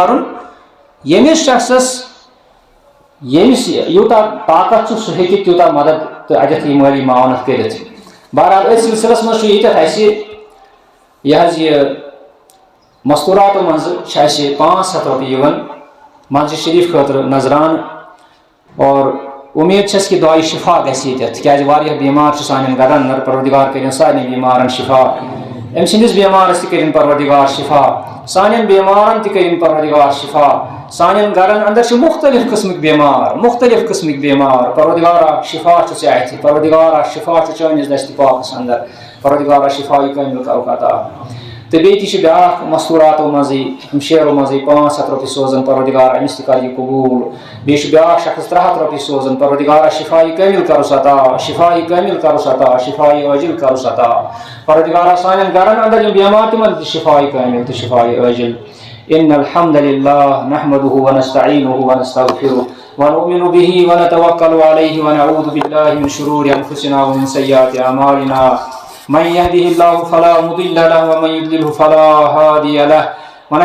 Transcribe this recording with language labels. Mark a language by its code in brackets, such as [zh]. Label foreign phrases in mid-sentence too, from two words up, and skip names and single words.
[ks] کرُن ییٚمِس شخصس ییٚمِس یوٗتاہ طاقت چھُ سُہ ہیٚکہِ تیوٗتاہ مدد تہٕ اَتٮ۪تھ یہِ مٲلی معاونت کٔرِتھ بہرحال أتھۍ سلسلس منٛز چھُ ییٚتٮ۪تھ اَسہِ یہِ مستوٗراتو منٛزٕ چھِ اَسہِ 500 رۄپیہِ یِوان مسجد شریف خٲطرٕ نظرانہٕ اور اُمید چھس کہِ دُعایہِ شِفا گژھِ ییٚتٮ۪تھ تِکیازِ واریاہ بیمار چھِ سانٮ۪ن گرن اندر پروردگار کٔرِنۍ سارنٕے بیمارن شِفا أمۍ سٕنٛدِس بیمارس تہِ کٔرِنۍ پروردگار شِفا सानियन बेमारन ति करिन परवरदिगार शिफा सानियन गरन अंदर छ मुख्तलिफ किस्मिक बेमार परवरदिगार शिफा छ चाहती परवरदिगार शिफा छ चानिस दस्ती पाक अंदर परवरदिगार शिफा कामिल का तो बेति ब्या मस्तूरात मजी शेरो मजी 500 रुपये सोजन परवरदिगार अमिस कर यह कबूल बे ब्या शख्स 300 रुपये सोजन परवरदिगार शिफाई कामिल करुस अता शिफाई अजिल करुस अता परवरदिगार सानियन गरन अंदर यम बेमार तिमन शिफाई कामिल तो शिफाई अजिल [ar] إن الحمد لله نحمده ونستعينه ونستغفره ونؤمن به ونتوكل عليه ونعوذ بالله من شرور أنفسنا ومن سيئات أعمالنا من يهده الله فلا مضل له ومن يضلل فلا هادي له و मन युद्लिलहु फला हादिय लहु व